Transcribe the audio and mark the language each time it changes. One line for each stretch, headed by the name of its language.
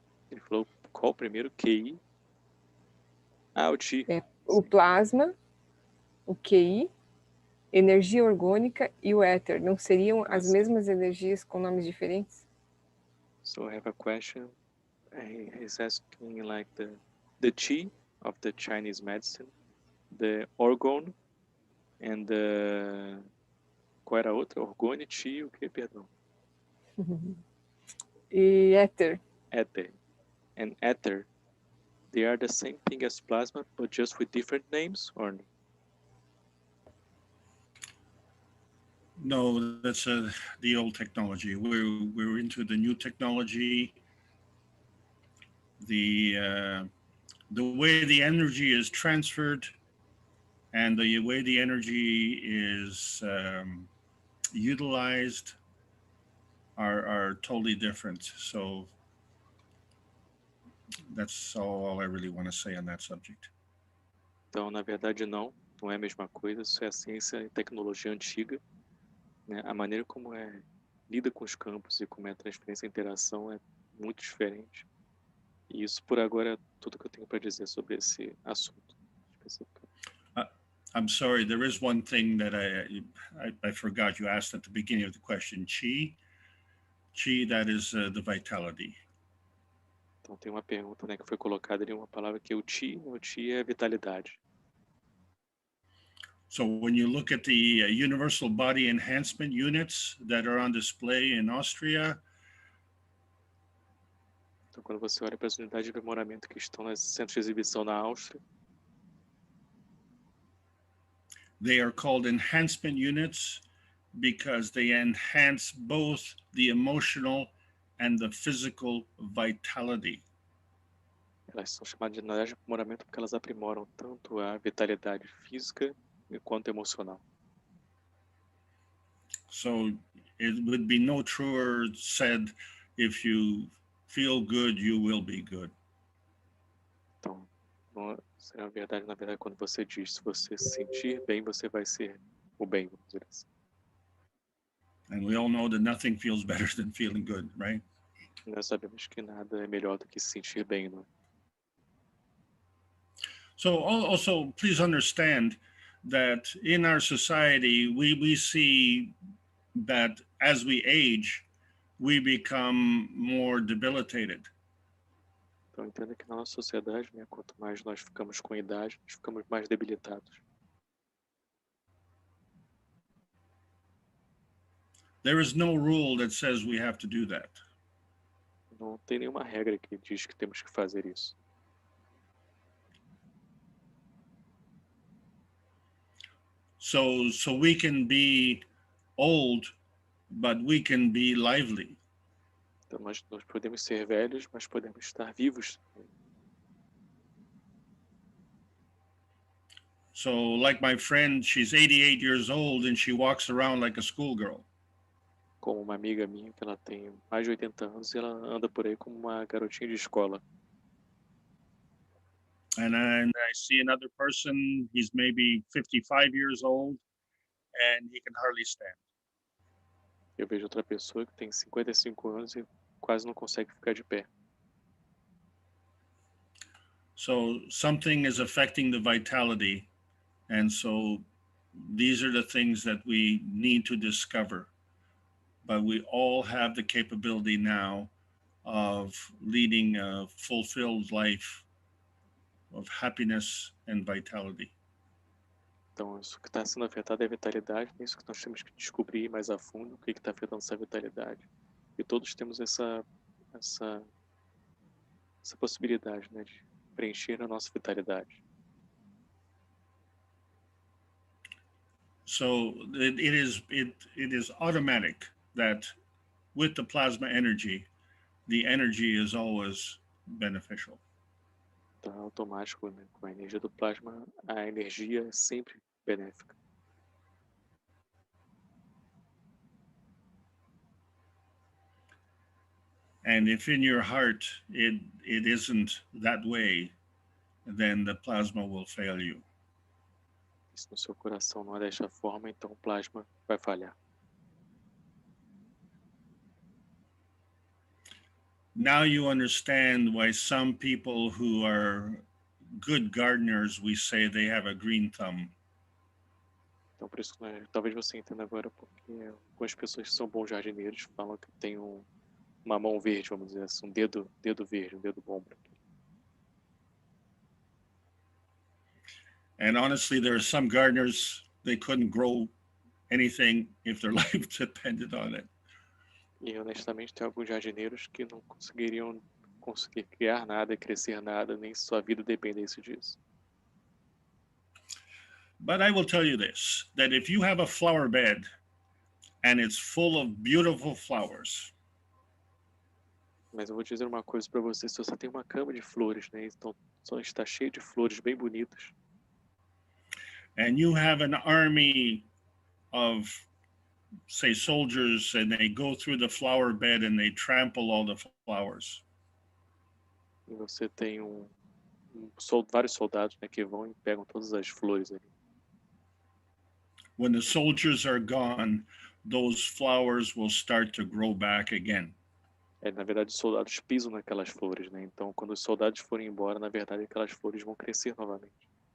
Portuguese: Ele falou qual o primeiro? QI? Ah, o Qi. O plasma, o QI, energia orgânica e o éter. Não seriam as mesmas energias com nomes diferentes?
English: So I have a question. He's asking like the Qi of the Chinese medicine, the orgone, and the...
Portuguese: Qual era a outra? Orgone, Qi, o que? Perdão. E éter.
English: Ether. And ether, they are the same thing as plasma, but just with different names, or no? No, that's the old technology. We're into the new technology. The way the energy is transferred and the way the energy is utilized are totally different. So that's all I really want to say on that subject.
Portuguese: Então, na verdade, não é a mesma coisa. Isso é a ciência e tecnologia antiga, né? A maneira como lida com os campos e como é a transferência e interação é muito diferente. E isso, por agora, é tudo que eu tenho para dizer sobre esse assunto específico.
English: I'm sorry, there is one thing that I forgot. You asked at the beginning of the question, Qi. Qi, that is the vitality.
Portuguese: Então tem uma pergunta, né, que foi colocada ali, uma palavra que é o Qi é vitalidade.
English: So when you look at the universal body enhancement units that are on display in Austria,
Portuguese: então quando você olha para as unidades de aprimoramento que estão nos centros de exibição na Áustria,
English: they are called enhancement units because they enhance both the emotional and the physical vitality.
Portuguese: Elas são chamadas de unidades de aprimoramento porque elas aprimoram tanto a vitalidade física quanto emocional.
English: So it would be no truer said, if you feel good, you will be good.
Portuguese: Então, é a verdade, na verdade, quando você diz, se você se sentir bem, você vai ser o bem, vamos dizer assim.
English: And we all know that nothing feels better than feeling good, right?
Portuguese: Nós sabemos que nada é melhor do que se sentir bem, não é?
English: So also, please understand that in our society, we see that as we age, we become more debilitated.
Portuguese: Então, entenda que na nossa sociedade, né, quanto mais nós ficamos com idade, nós ficamos mais debilitados.
English: There is no rule that says we have to do that.
Portuguese: Não tem nenhuma regra que diz que temos que fazer isso.
English: So we can be old, but we can be lively.
Portuguese: Então, nós podemos ser velhos, mas podemos estar vivos.
English: So like my friend, she's 88 years old and she walks around like a schoolgirl.
Portuguese: Como uma amiga minha, que ela tem mais de 80 anos, e ela anda por aí como uma garotinha de escola.
English: And I see another person, he's maybe 55 years old and he can hardly stand.
Portuguese: Eu vejo outra pessoa que tem 55 anos e quase não consegue ficar de pé.
English: So something is affecting the vitality. And so these are the things that we need to discover. But we all have the capability now of leading a fulfilled life of happiness and vitality.
Portuguese: Então, isso que está sendo afetado é a vitalidade, é isso que nós temos que descobrir mais a fundo, o que está afetando essa vitalidade. E todos temos essa possibilidade, né, de preencher a nossa vitalidade.
English: So it is automatic that with the plasma energy, the energy is always beneficial.
Portuguese: Então, é automático, né? Com a energia do plasma, a energia é sempre benéfica.
English: And if in your heart it isn't that way, then the plasma will fail you.
Portuguese: Se no seu coração não é desta forma, então o plasma vai falhar.
English: Now you understand why some people who are good gardeners, we say they have a green thumb.
Portuguese: Então, por isso, né, talvez você entenda agora porque algumas pessoas que são bons jardineiros falam que tem uma mão verde, vamos dizer assim, um dedo verde, um dedo bom para aquilo.
English: And honestly, there are some gardeners, they couldn't grow anything if their life depended on it.
Portuguese: E honestamente, tem alguns jardineiros que não conseguiriam criar nada, crescer nada, nem se sua vida dependesse disso.
English: But I will tell you this, that if you have a flower bed and it's full of beautiful flowers,
Portuguese: Mas eu vou dizer uma coisa para você, se você tem uma cama de flores, né, então só está cheio de flores bem bonitas,
English: and you have an army of, say, soldiers, and they go through the flower bed and they trample all the flowers.
Portuguese: e você tem vários soldados, né, que vão e pegam todas as flores ali.
English: When the soldiers are gone, those flowers will start to grow back again.
Portuguese: Na verdade, os soldados pisam naquelas flores, né? Então, quando os soldados forem embora, na verdade, aquelas flores vão crescer novamente.